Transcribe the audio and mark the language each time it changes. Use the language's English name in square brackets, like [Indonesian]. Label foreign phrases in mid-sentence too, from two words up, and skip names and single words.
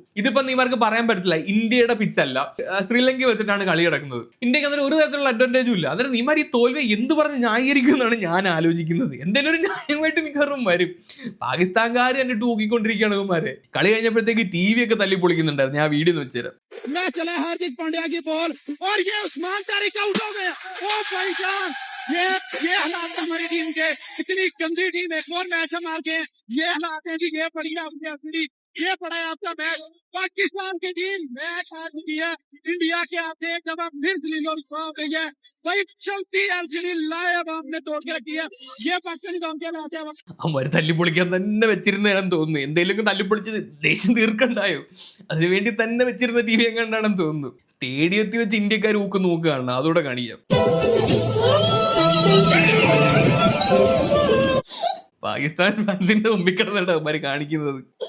[Malayalam] ഇതിപ്പോ നീമാർക്ക് പറയാൻ പറ്റില്ല, ഇന്ത്യയുടെ പിച്ചല്ല, ശ്രീലങ്ക വെച്ചിട്ടാണ് കളി കിടക്കുന്നത്. ഇന്ത്യക്ക് അതിന് ഒരു തരത്തിലുള്ള അഡ്വാൻറ്റേജും ഇല്ല. അന്നേരം നീമാർ ഈ തോൽവി എന്ത് പറഞ്ഞ് ന്യായീകരിക്കും എന്നാണ് ഞാൻ ആലോചിക്കുന്നത്. എന്തെങ്കിലും ഒരു ന്യായമായിട്ട് മിക്കവാറും വരും. പാകിസ്ഥാൻകാർ തന്നെ തൂക്കിക്കൊണ്ടിരിക്കുകയാണ് ഇവന്മാരെ. കളി കഴിഞ്ഞപ്പോഴത്തേക്ക് TV ഒക്കെ തല്ലി പൊളിക്കുന്നുണ്ടായിരുന്നു. ഞാൻ വീഡിയോ വെച്ചുതരാം. [Hindi] हार्दिक पांड्या की बॉल और ये उस्मान तारिक आउट हो गए। ओ भाई जान, ये हालात हमारी टीम के, इतनी गंदी टीम एक और मैच हम हार गए। ये हालात है जी, ये पड़ी आपकी असली, ये पड़ा है आपका मैच। पाकिस्तान की टीम मैच हार चुकी है इंडिया के हाथ। जब आप फिर जलील हो गई है भाई, चलती एलसीडी लाइव आपने तोड़ के रखी है। ये पाकिस्तानी कौन के हाथ है? [Malayalam] അവന്മാര് തല്ലിപ്പൊളിക്കാൻ തന്നെ വെച്ചിരുന്നതാണെന്ന് തോന്നുന്നു. എന്തെങ്കിലും തല്ലിപ്പൊളിച്ച് ദേഷ്യം തീർക്കണ്ടായോ, അതിനുവേണ്ടി തന്നെ വെച്ചിരുന്ന TV എങ്ങാണ്ടാണെന്ന് തോന്നുന്നു. സ്റ്റേഡിയത്തിൽ വെച്ച് ഇന്ത്യക്കാർ നോക്കുകയാണ്, അതോടെ കാണിക്കാം. പാകിസ്ഥാൻ ഫാൻസിന്റെ മുമ്പിൽ കിടന്നിട്ട് അവന്മാര് കാണിക്കുന്നത്.